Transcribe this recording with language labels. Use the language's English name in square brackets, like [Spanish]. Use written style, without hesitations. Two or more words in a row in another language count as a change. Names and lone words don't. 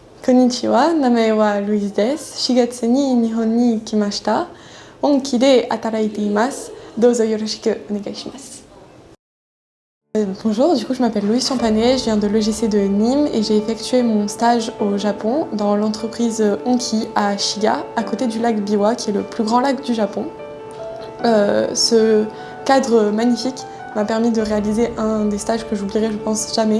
[Japanese] こんにちは、名前はLouiseです. 4月に日本に来ました。本気で働いています。どうぞよろしくお願いします。 [French] Bonjour, du coup je m'appelle Louise Champanet, je viens de l'EGC de Nîmes et j'ai effectué mon stage au Japon dans l'entreprise Onki à Shiga, à côté du lac Biwa qui est le plus grand lac du Japon. Ce cadre magnifique m'a permis de réaliser un des stages que j'oublierai je pense jamais.